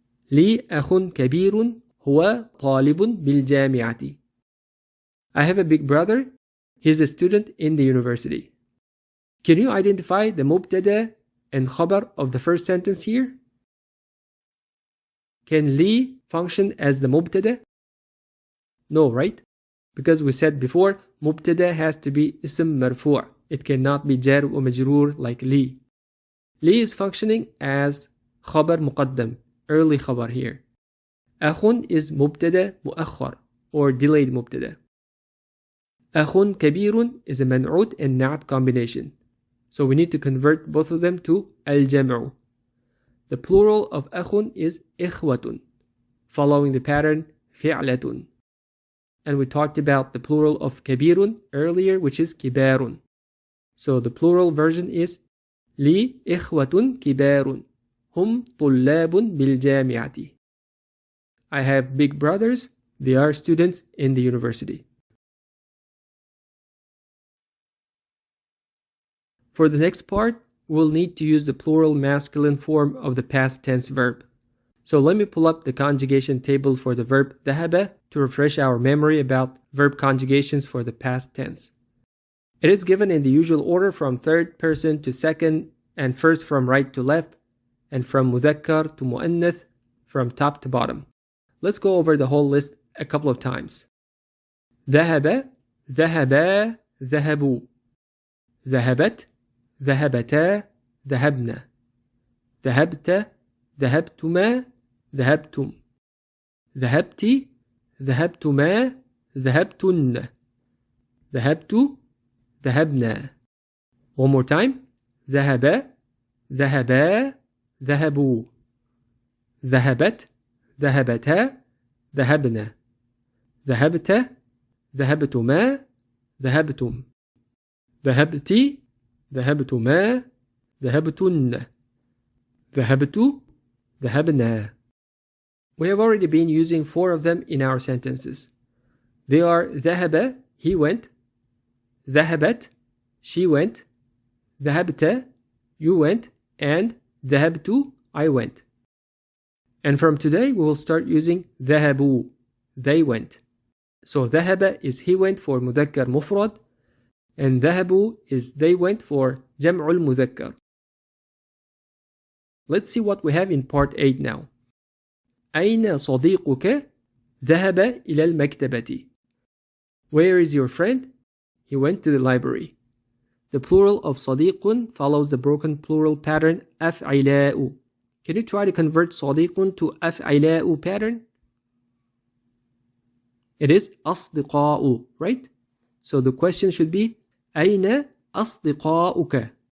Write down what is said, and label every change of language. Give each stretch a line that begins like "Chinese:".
Arabic: لي أخ كبير هو طالب بالجامعة.
English: I have a big brother. He is a student in the university. Can you identify the مبتدأ and خبر of the first sentence here? Can لي function as the مبتدأ? No, right? Because we said before, مبتدأ has to be اسم مرفوع. It cannot be جار ومجرور like لي. لي is functioning as خبر مقدم, early خبر here. أخ is مبتدأ مؤخر or delayed مبتدأ. أخ كبير is a منعوت and نعت combination. So we need to convert both of them to الجمع. The plural of أخ is إخوة, following the pattern فعلة. And we talked about the plural of كبير earlier, which is كبار. So the plural version is
Arabic: لي إخوة كبار هم طلاب بالجامعة.
English: I have big brothers. They are students in the university. For the next part, we'll need to use the plural masculine form of the past tense verb. So let me pull up the conjugation table for the verb ذهب to refresh our memory about verb conjugations for the past tense. It is given in the usual order from third person to second, and first from right to left, and from مذكر to مؤنث, from top to bottom. Let's go over the whole list a couple of times.
Arabic: ذهب ذهبا ذهبوا ذهبت ذهبتا ذهبنا ذهبت ذهبتما ذهبتم ذهبت ذهبتما ذهبتن ذهبت ذهبنا.
English: One more time.
Arabic: ذهب ذهبا ذهبوا ذهبت ذهبتا ذهبنا ذهبت ذهبتما ذهبتم ذهبت ذهبتما ذهبتن ذهبت ذهبنا.
English: We have already been using 4 of them in our sentences. They are ذهب, he went, ذهبت, she went, ذهبت, you went, and ذهبت, I went. And from today we will start using ذهبوا, they went. So ذهب is he went for مذكر مفرد, and ذهبوا is they went for جمع المذكر. Let's see what we have in part 8 now.
Arabic: أين صديقك؟ ذهب إلى المكتبة.
English: Where is your friend? He went to the library. The plural of صديق follows the broken plural pattern أفعلاء. Can you try to convert صديق to أفعلاء pattern? It is أصدقاء, right? So the question should be
Arabic: أين أصدقاؤك?